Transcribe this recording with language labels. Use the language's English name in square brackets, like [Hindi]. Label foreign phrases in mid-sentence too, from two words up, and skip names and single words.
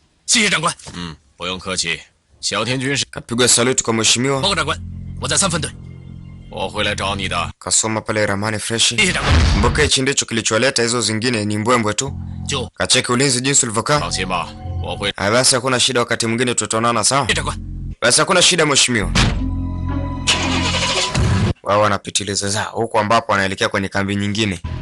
[Chinese] 谢谢长官。不用客气。小田君是 [Swahili] Kapigwa saluti kwa [Chinese] 报 [Swahili] mheshimiwa. [Chinese] 告长官，我在3分队，我会来找你的。 [Swahili] Kasoma pale ramani freshi. [Chinese] 谢谢长官。 [Swahili] Kumbuka hichi ndicho kilicholeta, hizo zingine ni mbwembwe tu. [Chinese] 就 [Swahili] Kacheki ulinzi jinsi ulivyokaa. [Chinese] 放心吧，我会。 [Swahili] Haya basi, hakuna shida, wakati mwingine tutaonana, sawa? [Chinese] 谢谢长官。 [Swahili] Basi hakuna shida mheshimiwa. Wao wanapitiliza zao huko ambapo wanaelekea kwenye kambi nyingine.